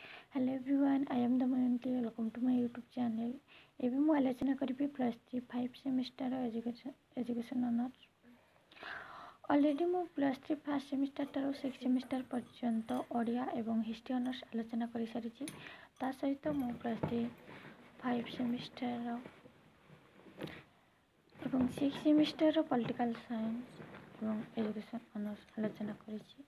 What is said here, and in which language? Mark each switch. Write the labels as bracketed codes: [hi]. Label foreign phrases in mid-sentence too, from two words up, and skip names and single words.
[en] Hello everyone, I am Damayanti. Welcome to my YouTube channel. [or] ଏବେ ମୁଁ ଆଲୋଚନା କରିବି +3 5 [en] semester education honours. [or] ଅଲରେଡ଼ି ମୁଁ +3 ଫାର୍ଷ୍ଟ ସେମିଷ୍ଟାରଠାରୁ 6 ସେମିଷ୍ଟାର ପର୍ଯ୍ୟନ୍ତ ଓଡ଼ିଆ ଏବଂ [en] history honours [or] ଆଲୋଚନା କରିସାରିଛି। ତା ସହିତ ମୁଁ +3 5 ସେମିଷ୍ଟାର ଏବଂ 6 [en] semester political science [or] ଏବଂ [en] education honours [or] ଆଲୋଚନା କରିଛି।